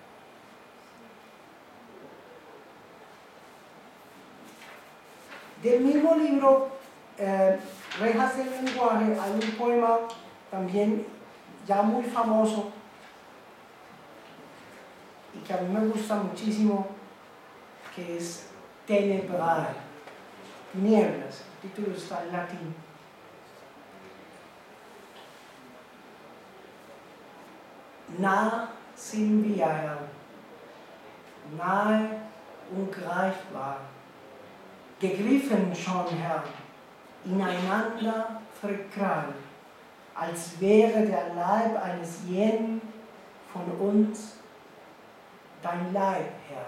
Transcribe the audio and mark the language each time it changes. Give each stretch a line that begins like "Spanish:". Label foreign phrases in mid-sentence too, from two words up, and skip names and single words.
Spanish: Del mismo libro, Rejas del lenguaje, hay un poema también ya muy famoso y que a mí me gusta muchísimo, que es Tenebrae. tinieblas. El título está en latín.
German: Nah sind wir, Herr, nahe ungreifbar, gegriffen schon, Herr, ineinander verkrallt, als wäre der Leib eines jeden von uns dein Leib, Herr.